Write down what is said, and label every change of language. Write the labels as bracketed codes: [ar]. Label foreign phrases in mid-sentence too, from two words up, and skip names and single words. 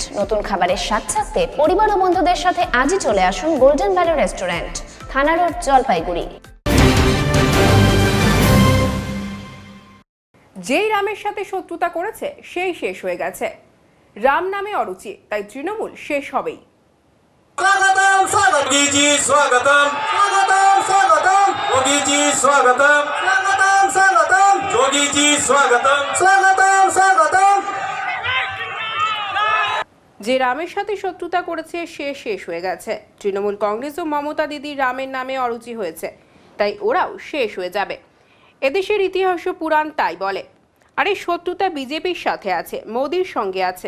[bn] নতুন খাবারের স্বাদ চাখতে পরিবার ও বন্ধুদের সাথে আজই চলে আসুন গোল্ডেন ভ্যালি রেস্টুরেন্ট, থানা রোড, জলপাইগুড়ি। যেই রামের সাথে শত্রুতা করেছে সেই শেষ হয়ে গেছে। রাম নামে অরুচি, তাই তৃণমূল শেষ হবেই। [hi] स्वागतम मोदी जी, स्वागतम मोदी जी, स्वागतम योगी जी, स्वागतम। [bn] যে রামের সাথে শত্রুতা করেছে সে শেষ হয়ে গেছে। তৃণমূল কংগ্রেস ও মমতা দিদি রামের নামে অরুচি হয়েছে, তাই ওরাও শেষ হয়ে যাবে। এদেশের ইতিহাস ও পুরাণ তাই বলে। আর এই শত্রুতা বিজেপির সাথে আছে, মোদির সঙ্গে আছে।